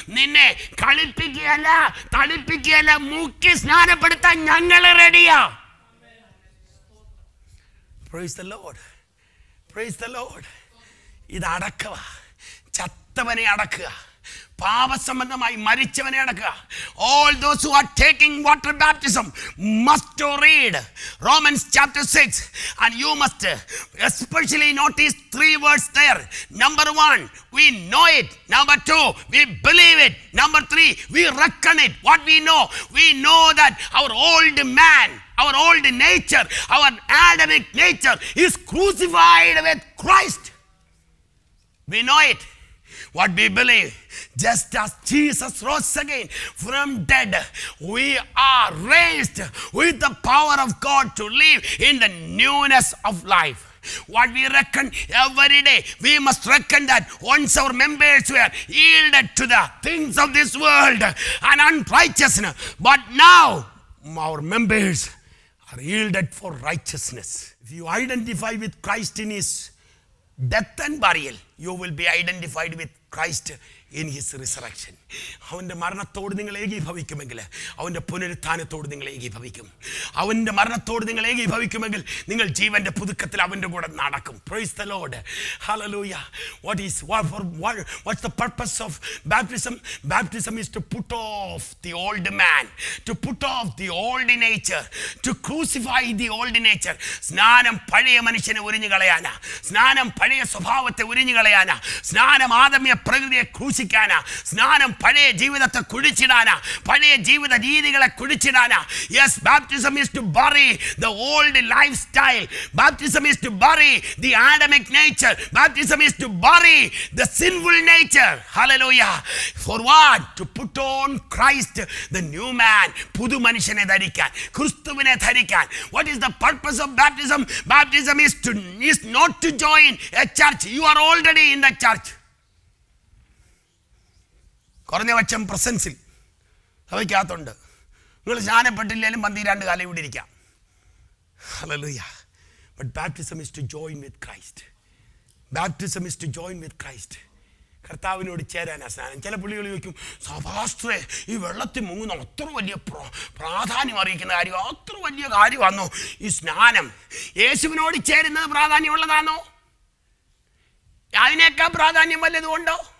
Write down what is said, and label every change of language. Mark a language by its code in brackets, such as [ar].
[ml] നിന്നെ കളിപ്പിക്കുകയല്ല തളിപ്പിക്കുകയല്ല, മുക്കി സ്നാനപ്പെടുത്താൻ ഞങ്ങൾ റെഡിയാ. [en] Praise the lord, praise the lord. [ml] ഇത് അടക്കുക, ചത്തവനെ അടക്കുക, പാപസംബന്ധമായി മരിച്ചവനെ അടക്കുക. [en] All those who are taking water baptism must to read Romans chapter 6, and you must especially notice 3 words there. Number 1, we know it. Number 2, we believe it. Number 3, we reckon it. What we know that our old man, our old nature, our Adamic nature is crucified with Christ. We know it. What we believe, just as Jesus rose again from dead, we are raised with the power of God to live in the newness of life. What we reckon every day, we must reckon that once our members were yielded to the things of this world and unrighteousness, but now our members are yielded for righteousness. If you identify with Christ in his death and burial, you will be identified with Christ in his resurrection. [ml] അവൻ്റെ മരണത്തോട് നിങ്ങൾ ഏകീഭവിക്കുമെങ്കിൽ അവൻ്റെ പുനരുത്ഥാനത്തോട് നിങ്ങൾ ഏകീഭവിക്കും. അവൻ്റെ മരണത്തോട് നിങ്ങൾ ഏകീഭവിക്കുമെങ്കിൽ നിങ്ങൾ ജീവൻ്റെ പുതുക്കത്തിൽ അവൻ്റെ കൂടെ നടക്കും. [en] Praise the Lord. Hallelujah. What's the purpose of baptism? Baptism is to put off the old man, to put off the old nature, to crucify the old nature. [ml] സ്നാനം പഴയ മനുഷ്യനെ ഉരിഞ്ഞു കളയാനാ, സ്നാനം പഴയ സ്വഭാവത്തെ ഉരിഞ്ഞു കളയാനാ, സ്നാനം ആദമ്യ പ്രകൃതിയെ ക്രൂശിക്കാനാ, സ്നാനം പഴയ ജീവിതത്തെ കുഴിച്ചിടാനാ, പഴയ ജീവിത രീതികളെ കുഴിച്ചിടാനാ. [en] Yes, baptism is to bury the old lifestyle. Baptism is to bury the Adamic nature. Baptism is to bury the sinful nature. Hallelujah. For what? To put on Christ, the new man. [ml] പുതു മനുഷ്യനെ ധരിക്കാൻ, ക്രിസ്തുവിനെ ധരിക്കാൻ. [en] What is the purpose of baptism? Baptism is not to join a church. You are already in the church. [ml] കുറഞ്ഞ പക്ഷം പ്രസൻസിൽ സഭയ്ക്കകത്തുണ്ട്. നിങ്ങൾ സ്നാനപ്പെട്ടില്ലെങ്കിലും 12 കാലം ഇവിടെ ഇരിക്കാം. Hallelujah. [en] But baptism is to join with Christ. Baptism is to join with Christ. [ml] കർത്താവിനോട് ചേരാനാ സ്നാനം. ചില പുള്ളികൾ ചോദിക്കും, സഭാസ്ത്രേ ഈ വെള്ളത്തിൽ മുങ്ങുന്ന അത്ര വലിയ പ്രാധാന്യം അറിയിക്കുന്ന കാര്യം, അത്ര വലിയ കാര്യമാണോ ഈ സ്നാനം? യേശുവിനോട് ചേരുന്നത് പ്രാധാന്യമുള്ളതാണോ? അതിനേക്കാൾ പ്രാധാന്യം വല്ലതുകൊണ്ടോ?